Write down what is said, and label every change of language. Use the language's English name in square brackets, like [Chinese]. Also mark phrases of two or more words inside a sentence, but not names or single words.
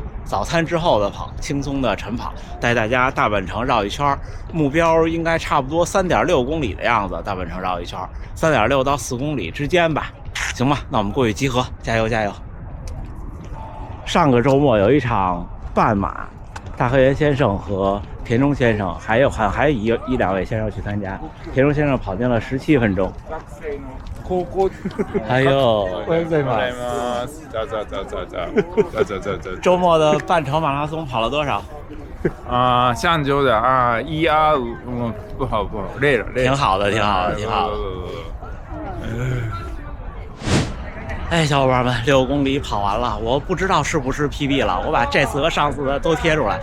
[Chinese] 早餐之后的跑，轻松的晨跑，带大家大阪城绕一圈，目标应该差不多3.6公里的样子，大阪城绕一圈，3.6到4公里之间吧，行吧？那我们过去集合，加油加油！上个周末有一场半马，大河原先生和田中先生，还有一两位先生去参加，田中先生跑进了17分钟。还有， [Japanese] おはようございます。 [Chinese] 周末的半程马拉松跑了多少？上周的125，不好，累了。挺好的。哎，小伙伴们，6公里跑完了，我不知道是不是 PB 了，我把这次和上次的都贴出来。